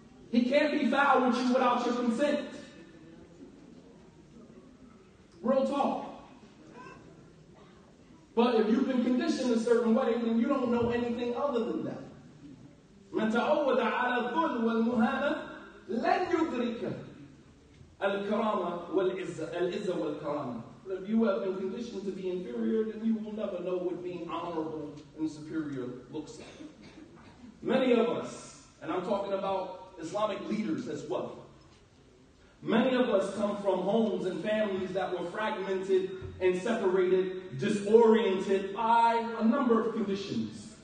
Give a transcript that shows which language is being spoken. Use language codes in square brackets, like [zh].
[en] He can't be foul with you without your consent. Real talk. But if you've been conditioned a certain way, then you don't know anything other than that. [ar] من تعود على الذل والمهانة لن يدرك الكرامة والعزة والكرامة. [en] If you have been conditioned to be inferior, then you will never know what being honorable and superior looks like. Many of us, and I'm talking about Islamic leaders as well, many of us come from homes and families that were fragmented and separated, disoriented by a number of conditions.